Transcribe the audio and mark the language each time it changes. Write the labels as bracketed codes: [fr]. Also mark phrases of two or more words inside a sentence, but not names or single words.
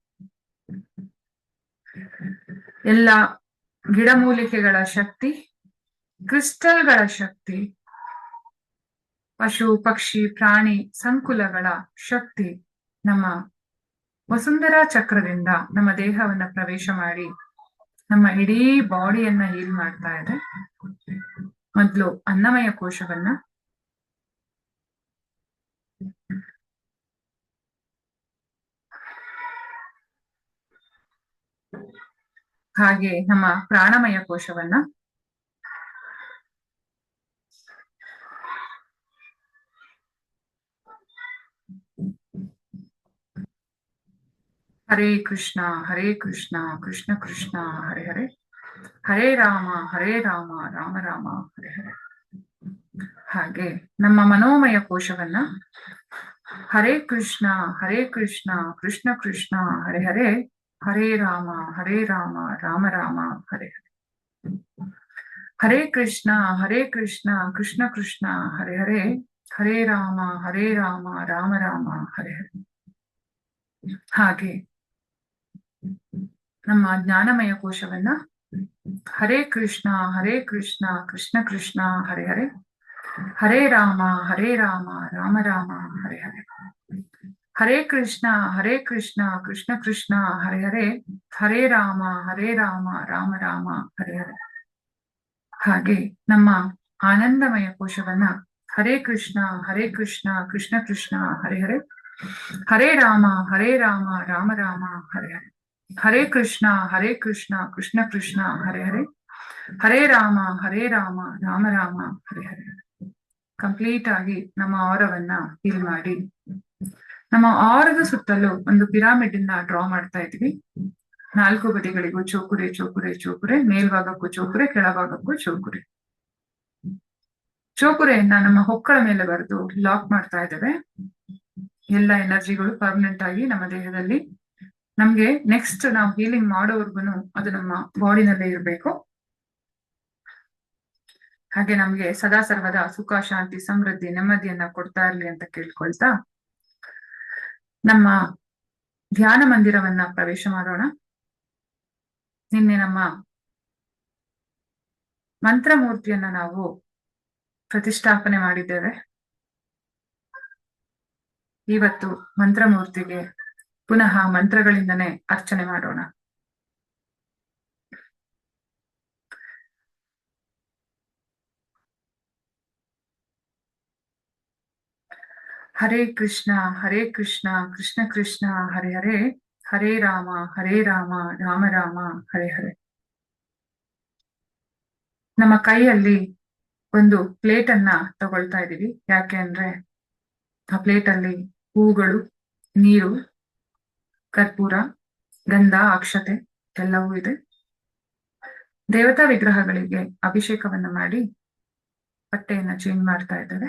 [kn] ಎಲ್ಲ ಗಿಡಮೂಲಿಕೆಗಳ ಶಕ್ತಿ, ಕ್ರಿಸ್ಟಲ್ಗಳ ಶಕ್ತಿ, ಪಶು ಪಕ್ಷಿ ಪ್ರಾಣಿ ಸಂಕುಲಗಳ ಶಕ್ತಿ ನಮ್ಮ ವಸುಂಧರಾ ಚಕ್ರದಿಂದ ನಮ್ಮ ದೇಹವನ್ನ ಪ್ರವೇಶ ಮಾಡಿ ನಮ್ಮ ಇಡೀ ಬಾಡಿಯನ್ನ ಹೀಲ್ ಮಾಡ್ತಾ ಇದೆ. ಮೊದಲು ಅನ್ನಮಯ ಕೋಶವನ್ನ, ಹಾಗೆ ನಮ್ಮ ಪ್ರಾಣಮಯ ಕೋಶವನ್ನ, [sa] ಹರೇ ಕೃಷ್ಣ ಕೃಷ್ಣ ಕೃಷ್ಣ ಹರೇ ಹರೇ, ಹರೇ ರಾಮ ರಾಮ ರಾಮ ಹರೇ ಹರೇ. [kn] ಹಾಗೆ ನಮ್ಮ ಮನೋಮಯ ಕೋಶವನ್ನ [sa] ಹರೇ ಕೃಷ್ಣ ಕೃಷ್ಣ ಕೃಷ್ಣ ಹರೇ ಹರೇ, ಹರೇ ರಾಮ ರಾಮ ರಾಮ ಹರೇ ಹರೇ. ಹರೇ ಕೃಷ್ಣ ಕೃಷ್ಣ ಕೃಷ್ಣ ಹರೇ ಹರೇ, ಹರೇ ರಾಮ ರಾಮ ರಾಮ ಹರೇ ಹರೇ. [kn] ಹಾಗೆ ನಮ್ಮ ಜ್ಞಾನಮಯ ಕೋಶವನ್ನ [sa] ಹರೇ ಕೃಷ್ಣ ಕೃಷ್ಣ ಕೃಷ್ಣ ಹರೇ ಹರೇ, ಹರೇ ರಾಮ ರಾಮ ರಾಮ ಹರೇ ಹರೇ. ಹರೇ ಕೃಷ್ಣ ಕೃಷ್ಣ ಕೃಷ್ಣ ಹರೇ ಹರೇ, ಹರೇ ರಾಮ ರಾಮ ರಾಮ ಹರೇ ಹರೇ. [kn] ಹಾಗೆ ನಮ್ಮ ಆನಂದಮಯ ಕೋಶವನ್ನ [sa] ಹರೇ ಕೃಷ್ಣ ಕೃಷ್ಣ ಕೃಷ್ಣ ಹರೇ ಹರೇ, ಹರೇ ರಾಮ ರಾಮ ರಾಮ ಹರೇ ಹರೇ. ಹರೇ ಕೃಷ್ಣ ಕೃಷ್ಣ ಕೃಷ್ಣ ಹರೇ ಹರೇ, ಹರೇ ರಾಮ ರಾಮ ರಾಮ ಹರೇ ಹರೇ. [kn] ಕಂಪ್ಲೀಟ್ ಆಗಿ ನಮ್ಮ ಆರವನ್ನ ಫೀಲ್ ಮಾಡಿ, ನಮ್ಮ ಆರದ ಸುತ್ತಲೂ ಒಂದು ಪಿರಾಮಿಡ್ ಅನ್ನ ಡ್ರಾ ಮಾಡ್ತಾ ಇದ್ವಿ. 4 ಬದಿಗಳಿಗೂ ಚೋಕುರೆ ಚೋಕುರೆ ಚೋಕುರೆ, ಮೇಲ್ಭಾಗಕ್ಕೂ ಚೋಕುರೆ, ಕೆಳಭಾಗಕ್ಕೂ ಚೋಕುರೆ. ಚೋಕುರೆಯನ್ನ ನಮ್ಮ ಹೊಕ್ಕಳ ಮೇಲೆ ಬರೆದು ಲಾಕ್ ಮಾಡ್ತಾ ಇದ್ದೇವೆ. ಎಲ್ಲ ಎನರ್ಜಿಗಳು ಪರ್ಮನೆಂಟ್ ಆಗಿ ನಮ್ಮ ದೇಹದಲ್ಲಿ, ನಮ್ಗೆ ನೆಕ್ಸ್ಟ್ ನಾವು ಹೀಲಿಂಗ್ ಮಾಡೋವರ್ಗುನು ಅದು ನಮ್ಮ ಬಾಡಿನಲ್ಲೇ ಇರಬೇಕು. ಹಾಗೆ ನಮ್ಗೆ ಸದಾ ಸರ್ವದ ಸುಖ ಶಾಂತಿ ಸಮೃದ್ಧಿ ನೆಮ್ಮದಿಯನ್ನ ಕೊಡ್ತಾ ಇರ್ಲಿ ಅಂತ ಕೇಳ್ಕೊಳ್ತಾ ನಮ್ಮ ಧ್ಯಾನ ಮಂದಿರವನ್ನ ಪ್ರವೇಶ ಮಾಡೋಣ. ನಿನ್ನೆ ನಮ್ಮ ಮಂತ್ರಮೂರ್ತಿಯನ್ನ ನಾವು ಪ್ರತಿಷ್ಠಾಪನೆ ಮಾಡಿದ್ದೇವೆ. ಇವತ್ತು ಮಂತ್ರಮೂರ್ತಿಗೆ ಪುನಃ ಮಂತ್ರಗಳಿಂದನೇ ಅರ್ಚನೆ ಮಾಡೋಣ. [sa] ಹರೇ ಕೃಷ್ಣ ಕೃಷ್ಣ ಕೃಷ್ಣ ಹರೇ ಹರೇ, ಹರೇ ರಾಮ ರಾಮ ರಾಮ ಹರೇ ಹರೇ. [kn] ನಮ್ಮ ಕೈಯಲ್ಲಿ ಒಂದು ಪ್ಲೇಟ್ ಅನ್ನ ತಗೊಳ್ತಾ ಇದ್ದೀವಿ. ಯಾಕೆ ಅಂದ್ರೆ ಆ ಪ್ಲೇಟ್ ಅಲ್ಲಿ ಹೂಗಳು, ನೀರು, ಕರ್ಪೂರ, ಗಂಧ, ಅಕ್ಷತೆ ಎಲ್ಲವೂ ಇದೆ. ದೇವತಾ ವಿಗ್ರಹಗಳಿಗೆ ಅಭಿಷೇಕವನ್ನ ಮಾಡಿ ಬಟ್ಟೆಯನ್ನ ಚೇಂಜ್ ಮಾಡ್ತಾ ಇದ್ದಾರೆ.